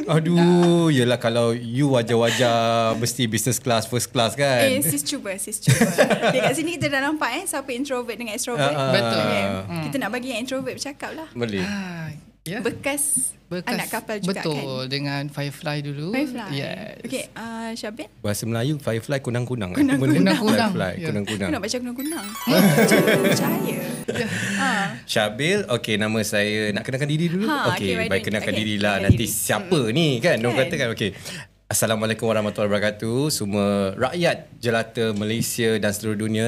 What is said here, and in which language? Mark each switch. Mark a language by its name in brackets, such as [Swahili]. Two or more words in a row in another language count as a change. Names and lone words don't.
[Malay] Aduh, yelah kalau you wajah-wajah mesti [English] business class, first class [Malay] kan. Sis cuba. Okay, kat sini kita dah nampak siapa introvert dengan extrovert. Betul. Okay. Kita nak bagi yang introvert bercakap lah. Boleh. Ya. Bekas anak kapal juga kan. Betul, dengan Firefly dulu. Firefly. Yes. Okay, Syabil. Bahasa Melayu Firefly kunang-kunang. Kunang-kunang. Firefly Ya. kunang-kunang. Aku nak baca kunang-kunang. Macam percaya. Syabil, okay, nama saya nak kenalkan diri dulu. Okay, Baik kenalkan dirilah. kenalkan Nanti diri. siapa ni kan? Orang Kan. kata kan, okay. [Arabic] السلام عليكم ورحمة الله وبركاته. [Malay] Semua rakyat jelata Malaysia dan seluruh dunia.